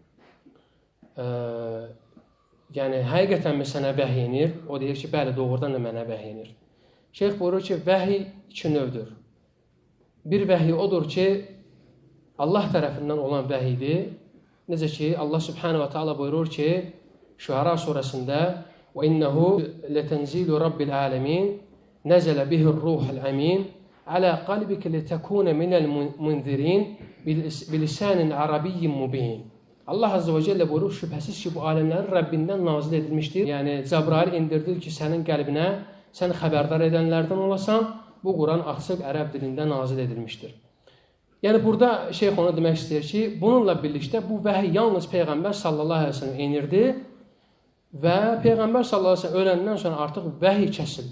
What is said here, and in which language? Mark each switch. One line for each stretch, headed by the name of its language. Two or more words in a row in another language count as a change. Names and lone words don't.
Azerbaijani: Yəni, həqiqətənmi sənə vəhy yenir? O deyir ki, bəli, doğrudan da mənə vəhy yenir. Şeyx buyurur ki, vəhy iki növdür. Bir vəhy odur ki, Allah tərəfindən olan vəhiydir. Necə ki, Allah
Arabic: سبحانه وتعالى
Azerbaijani: buyurur ki, Şüara surəsində
Arabic: وَإِنَّهُ لَتَنْزِيلُ رَبِّ الْعَالَمِينَ نَزَلَ بِهِ الرُّوحُ الْأَمِينَ عَلَى قَلْبِكَ لِتَكُونَ مِنَ الْمُنْذِرِينَ بِلِسَانٍ عَرَبِيٍّ مُبِينٍ.
Azerbaijani: Allah
Arabic: عز وجل
Azerbaijani: buyurur, şübhəsiz ki, bu aləmlərin Rəbbindən nazil edilmişdir. Yəni, Cəbrail indirdir ki, sənin qəlbinə sən xəbərdar edənlərdən olasan, bu Quran açıq ərəb dilində nazil edilmişdir. Yəni, burada şeyx ona demək istəyir ki, bununla birlikdə bu vəhy yalnız Peyğəmbər
Arabic: صلى الله عليه وسلم
Azerbaijani: enirdi və Peyğəmbər
Arabic: صلى الله عليه وسلم
Azerbaijani: öləndən sonra artıq vəhy kəsildi.